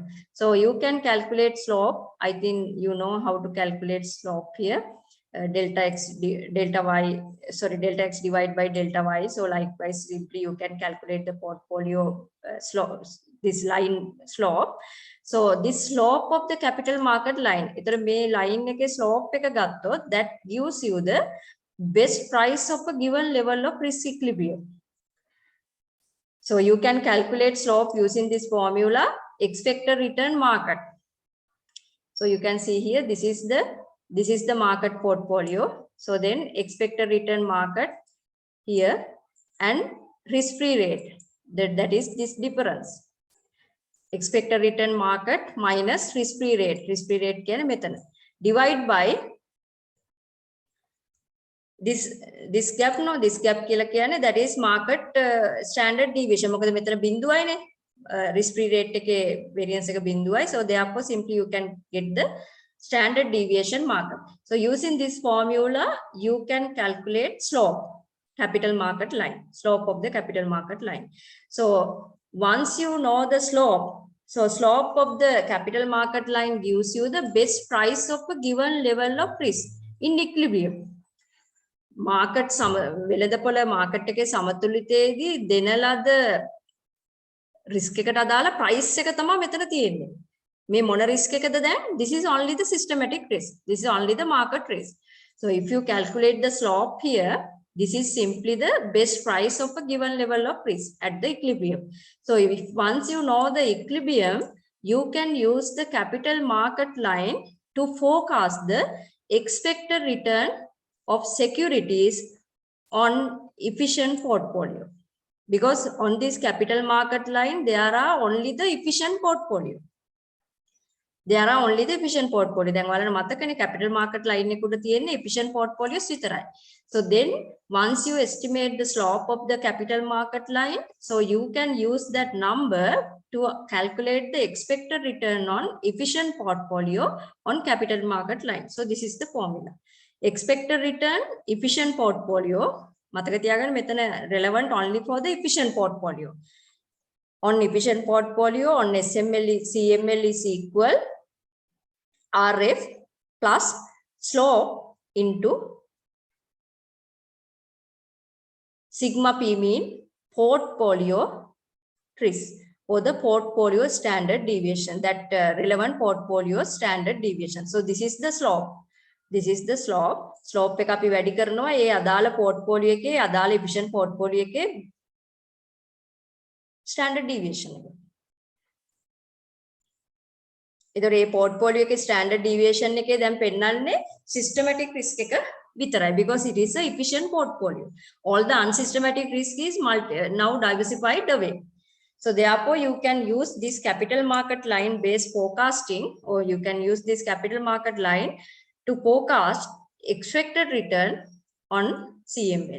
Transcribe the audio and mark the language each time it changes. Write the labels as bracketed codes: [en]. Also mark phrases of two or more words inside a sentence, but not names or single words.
[en] So you can calculate slope. I think you know how to calculate slope here. Delta x divided by delta y. So likewise, simply you can calculate the portfolio slope, this line slope. So this slope of the capital market line, itra me line [si] එක slope එක ගත්තොත් [en] that gives you the best price of a given level of risk equilibrium. So you can calculate slope using this formula, expected return market. So you can see here, this is the market portfolio. So then expected return market here and risk-free rate. That is this difference. expected return market minus risk-free rate. [si] Risk-free rate කියන මෙතන. [en] Divide by this gap [si] කියලා කියන්නේ [en] that is market standard deviation. [si] මොකද මෙතන බිඳුවයිනේ. [en] Risk-free rate [si] එකේ variance එක බිඳුවයි. [en] So therefore simply you can get the standard deviation market. So using this formula, you can calculate slope, capital market line, slope of the capital market line. So once you know the slope, so slope of the capital market line gives you the best price of a given level of risk in equilibrium. [si] Market වෙළඳපොළ market එකේ සමතුලිතයේදී දෙන ලද risk එකට අදාළ price එක තමයි මෙතන තියෙන්නේ. මේ මොන risk එකද දැන්? [en] This is only the systematic risk. This is only the market risk. So if you calculate the slope here, this is simply the best price of a given level of risk at the equilibrium. So if once you know the equilibrium, you can use the capital market line to forecast the expected return of securities on efficient portfolio. Because on this capital market line, there are only the efficient portfolio. There are only the efficient portfolio. [si] දැන් ඔයාලට මතකනේ [en] capital market line [si] එකට තියෙන්නේ [en] efficient portfolios [si] විතරයි. [en] So then once you estimate the slope of the capital market line, so you can use that number to calculate the expected return on efficient portfolio on capital market line. So this is the formula. Expected return efficient portfolio. [si] මතක තියාගන්න මෙතන [en] relevant only for the efficient portfolio. On efficient portfolio, on SML, CML is equal RF plus slope into sigma P mean portfolio risk or the portfolio standard deviation, that relevant portfolio standard deviation. So this is the slope. This is the slope. Slope [si] එක අපි වැඩි කරනවා ඒ අදාළ [en] portfolio එකේ අදාළ efficient portfolio එකේ standard deviation එක. [si] ඒතර මේ portfolio එකේ [en] standard deviation [si] එකේ දැන් පෙන්නන්නේ [en] systematic risk [si] එක විතරයි [en] because it is a efficient portfolio. All the unsystematic risk is now diversified away. So therefore you can use this capital market line based forecasting, or you can use this capital market line to forecast expected return on CML.